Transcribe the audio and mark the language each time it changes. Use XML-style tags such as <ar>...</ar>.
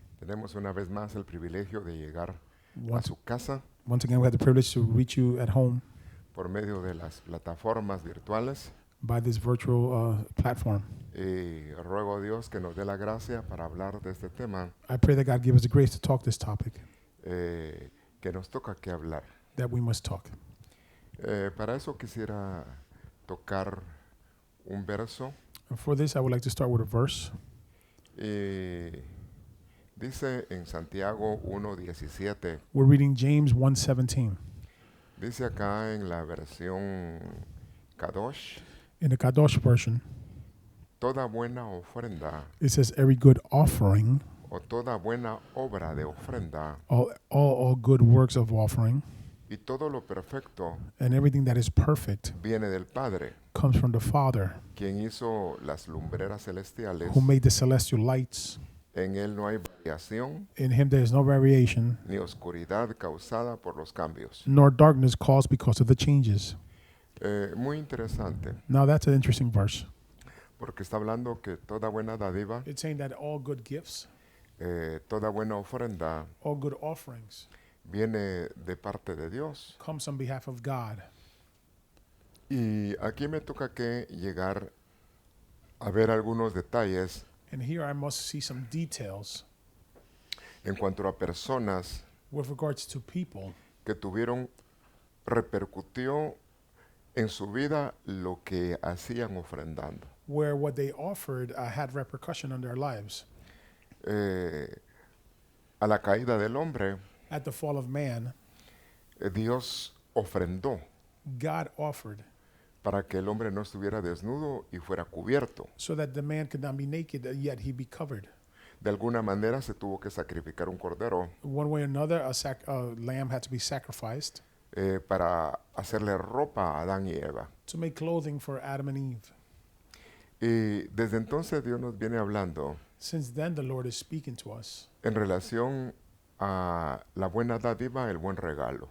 <es>Tenemos una vez más el privilegio de llegar a</es> <en>Once,</en> <es>su casa</es> <en>once again, we have the privilege to reach you at home</en> <es>por medio de las plataformas virtuales.</es> <en>by this virtual platform.</en> <es>Y ruego a Dios que nos dé la gracia para hablar de este tema</es> <en>I pray that God give us the grace to talk this topic</en> <es>que nos toca que hablar.</es> <en>that we must talk.</en> <es>Para eso quisiera tocar un verso.</es> <en>And for this, I would like to start with a verse.</en> <es>Y dice en Santiago 1:17,</es> <en>We're reading James 1:17.</en> <es>dice acá en la versión Kadosh,</es> <en>In the Kadosh version,</en> <es>toda buena ofrenda</es> <en>it says, every good offering,</en> <es>o toda buena obra de ofrenda</es> <en>all good works of offering,</en> <es>y todo lo perfecto</es> <en>and everything that is perfect</en> <es>viene del Padre,</es> <en>comes from the Father,</en> <es>quien hizo las lumbreras celestiales.</es> <en>who made the celestial lights.</en> <es>En él no hay variación</es> <en>In him there is no variation,</en> <es>ni oscuridad causada por los cambios.</es> <en>nor darkness caused because of the changes.</en> <es>Muy interesante,</es> <en>Now that's an interesting verse.</en> <es>porque está hablando que toda buena dádiva,</es> <en>It's saying that all good gifts,</en> <es>toda buena ofrenda</es> <en>all good offerings</en> <es>viene de parte de Dios.</es> <en>comes on behalf of God.</en> <es>Y aquí me toca que llegar a ver algunos detalles</es> <en>And here I must see some details</en> <es>en cuanto a personas</es> <en>with regards to people</en> <es>que repercutió en su vida lo que hacían ofrendando.</es> <en>where what they offered had repercussion on their lives.</en> <es>A la caída del hombre,</es> <en>At the fall of man,</en> <es>Dios ofrendó</es> <en>God offered</en> <es>para que el hombre no estuviera desnudo y fuera cubierto.</es> <en>so that the man could not be naked, yet he be covered.</en> <es>De alguna manera se tuvo que sacrificar un cordero</es> <en>One way or another, a lamb had to be sacrificed</en> <es>para hacerle ropa a Adán y Eva.</es> <en>to make clothing for Adam and Eve.</en> <es>Y desde entonces Dios nos viene hablando</es> <en>Since then, the Lord is speaking to us</en> <es>en relación a la buena dádiva, el buen regalo.</es>